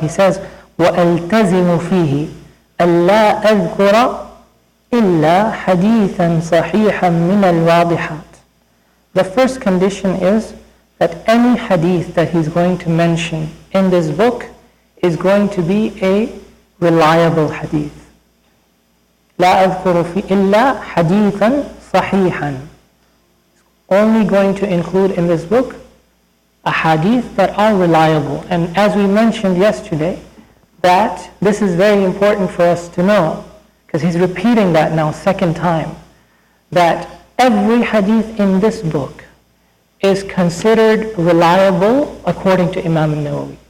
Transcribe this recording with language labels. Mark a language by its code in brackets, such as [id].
[en] He says [ar] وَأَلْتَزِمُ فِيهِ أَلَّا أَذْكُرَ إِلَّا حَدِيثًا صَحِيحًا مِنَ الْوَاضِحَاتِ. [en] The first condition is that any hadith that he's going to mention in this book is going to be a reliable hadith. [ar] لا أذكر في إلا حديثا صحيحا. [en] Only going to include in this book a hadith that are reliable. And as we mentioned yesterday, that this is very important for us to know, because he's repeating that now second time, that every hadith in this book is considered reliable according to Imam al-Nawawi.